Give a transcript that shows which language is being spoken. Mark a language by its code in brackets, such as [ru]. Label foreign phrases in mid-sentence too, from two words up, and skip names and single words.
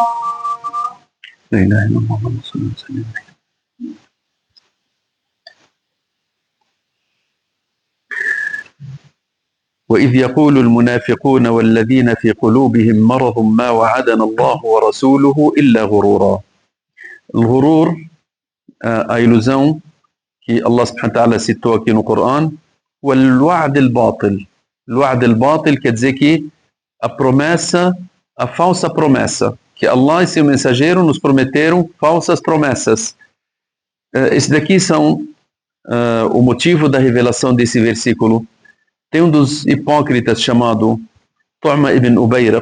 [ar] لا إله إلا الله محمد رسول الله صلى الله عليه وسلم. وإذ يقول المنافقون والذين في قلوبهم مرض ما وعدنا الله ورسوله إلا غرورا. الغرور, [pt] a ilusão que [ar] الله سبحانه وتعالى [pt] citou aqui no Corão, o [ar] الوعد الباطل. الوعد الباطل [pt] quer dizer que a promessa, a falsa promessa, que Allah e seu mensageiro nos prometeram falsas promessas. Esse daqui são o motivo da revelação desse versículo. Tem um dos hipócritas chamado Tu'ma ibn Ubayraq.